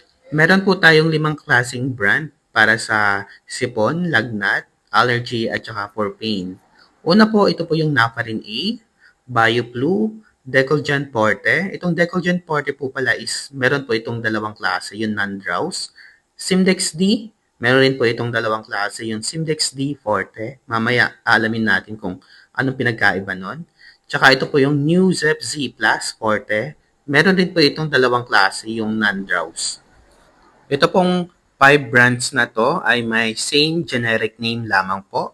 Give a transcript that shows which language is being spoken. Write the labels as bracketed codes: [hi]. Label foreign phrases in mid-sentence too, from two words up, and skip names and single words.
[tl] Meron po tayong 5 klaseng brand para sa sipon, lagnat, allergy at saka [en] for pain. [tl] Una po, ito po yung Nafarin A, BioFlu, Decolgen Forte. Itong Decolgen Forte po pala is meron po itong dalawang klase, yung non-drowse. Simdex D, meron rin po itong dalawang klase, yung Simdex D Forte. Mamaya alamin natin kung anong pinagkaiba nun. Tsaka ito po yung New Zep Z Plus Forte. Meron din po itong dalawang klase, yung non-drowse. Ito pong 5 brands na to ay may [en] same generic name [tl] lamang po.